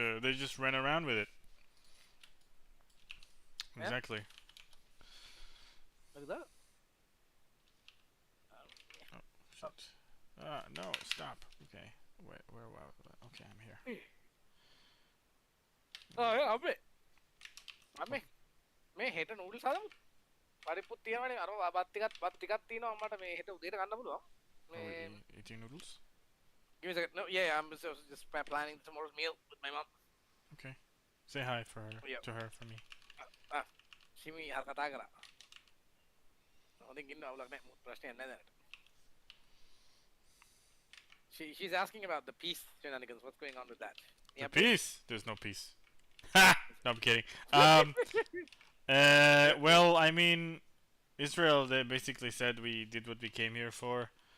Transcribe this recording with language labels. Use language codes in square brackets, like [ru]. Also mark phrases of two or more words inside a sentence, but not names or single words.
[en] Yeah, they just ran around with it. Yeah. Exactly. Look at that. Shit. No, stop. Okay. Where? Okay, I'm here. Oh yeah, [si] අපි මේ හෙට නූඩල්ස් හදමු. පරිප්පුත් තියෙනවනේ අර බත් ටිකක් තියෙනවා මට මේ හෙට උදේට ගන්න පුළුවන්. [en] Are we eating noodles? Give me a second. No, yeah, I'm just planning tomorrow's meal with my mom. Okay. Say hi for her. Yep. To her for me. [si] Shimi හර කතා කරා. හොඳින් ඉන්න අවුලක් නැහැ. මොකද ප්‍රශ්නයක් නැහැ දැනට. [en] She's asking about the peace shenanigans. What's going on with that? The peace? There's no peace. No, I'm kidding. Well, I mean, Israel, they basically said we did what we came here for.